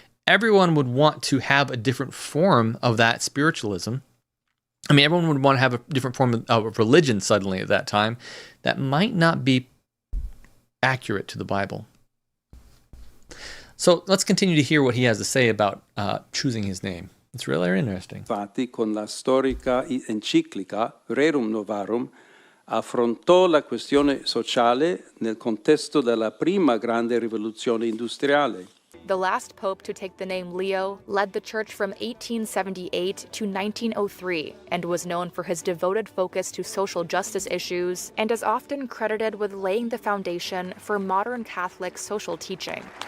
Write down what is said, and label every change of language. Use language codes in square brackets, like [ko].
[en] Everyone would want to have a different form of that spiritualism. I mean, everyone would want to have a different form of religion suddenly at that time that might not be accurate to the Bible. So let's continue to hear what he has to say about choosing his name. It's really interesting. [it] Infatti, con la storica enciclica Rerum Novarum, affrontò la questione sociale nel contesto della prima grande rivoluzione industriale. [en] The last pope to take the name Leo led the church from 1878 to 1903 and was known for his devoted focus to social justice issues, and is often credited with laying the foundation for modern Catholic social teaching.